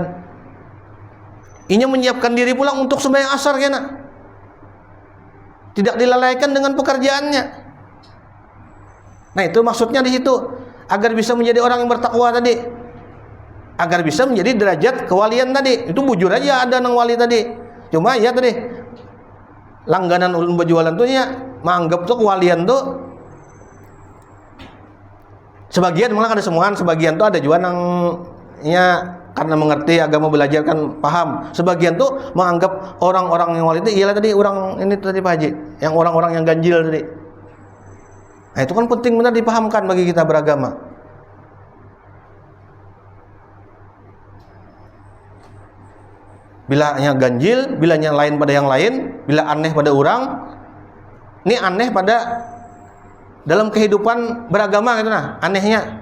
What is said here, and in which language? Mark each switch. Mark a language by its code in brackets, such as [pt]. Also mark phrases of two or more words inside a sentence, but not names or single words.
[id] Ini menyiapkan diri pulang untuk sembahyang asar kena. Tidak dilalaikan dengan pekerjaannya. Nah, itu maksudnya di situ, agar bisa menjadi orang yang bertakwa tadi, agar bisa menjadi derajat kewalian tadi. [bjn] Itu bujur aja ada nang wali tadi. Cuma ya tadi langganan ulun berjualan tuh ya menganggap tuh kewalian tuh sebagian, malah ada semuaan, sebagian tuh ada juga nang ya karena mengerti agama, belajar kan paham. [id] Sebagian tuh menganggap orang-orang yang wali itu ialah tadi orang ini tadi Pak Haji, yang orang-orang yang ganjil tadi. Nah, itu kan penting benar dipahamkan bagi kita beragama. Bila yang ganjil, bila yang lain pada yang lain, bila aneh pada orang, ini aneh pada dalam kehidupan beragama gitu nah, anehnya.